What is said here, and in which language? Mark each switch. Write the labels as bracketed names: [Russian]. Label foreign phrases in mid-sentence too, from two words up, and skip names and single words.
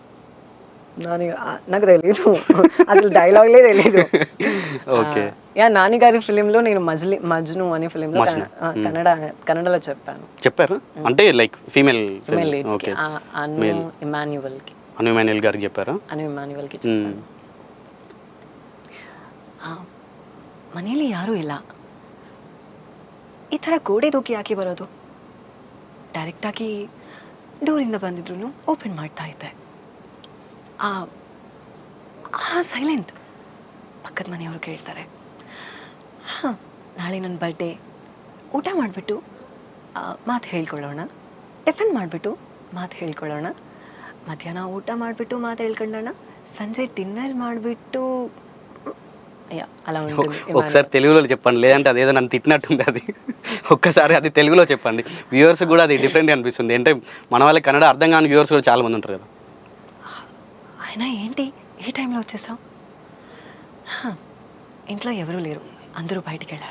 [Telugu] నాకు తెలీదు అసలు, డైలాగ్లే తెలీదు. ఓకే. నాని గారి ఫిలింలో నేను మజ్ను అనే ఫిలింలో కన్నడలో చెప్పారు. అంటే [English] like female [Telugu] ఇమాన్యువల్ గారికి చెప్పారా? [Kannada] ఇమాన్యువల్కి ಮನೇಲಿ ಯಾರೂ ಇಲ್ಲ, ಈ ಥರ ಗೋಡೆ ದೂಕಿ ಯಾಕೆ ಬರೋದು? ಡೈರೆಕ್ಟಾಗಿ ಡೋರಿಂದ ಬಂದಿದ್ರು ಓಪನ್ ಮಾಡ್ತಾ ಇದ್ದೆ. ಸೈಲೆಂಟ್ ಪಕ್ಕದ ಮನೆಯವ್ರು ಕೇಳ್ತಾರೆ, ಹಾಂ ನಾಳೆ ನನ್ನ ಬರ್ಡೇ, ಊಟ ಮಾಡಿಬಿಟ್ಟು ಮಾತು ಹೇಳ್ಕೊಳ್ಳೋಣ, ಟಿಫನ್ ಮಾಡಿಬಿಟ್ಟು ಮಾತು ಹೇಳ್ಕೊಳ್ಳೋಣ, ಮಧ್ಯಾಹ್ನ ಊಟ ಮಾಡಿಬಿಟ್ಟು ಮಾತು ಹೇಳ್ಕೊಳ್ಳೋಣ, ಸಂಜೆ ಡಿನ್ನರ್ ಮಾಡಿಬಿಟ್ಟು [Telugu] అలా ఉంటుంది. ఒకసారి తెలుగులో చెప్పండి, లేదంటే అదేదో నన్ను తిట్టినట్టుంది. అది ఒక్కసారి అది తెలుగులో చెప్పండి, వ్యూవర్స్ కూడా అది డిఫరెంట్గా అనిపిస్తుంది. అంటే మన వాళ్ళకి కన్నడ అర్థం కాని వ్యూవర్స్ కూడా చాలా మంది ఉంటారు కదా. అయినా ఏంటి ఏ టైంలో వచ్చేసావు? ఇంట్లో ఎవరూ లేరు, అందరూ బయటికి వెళ్ళారు.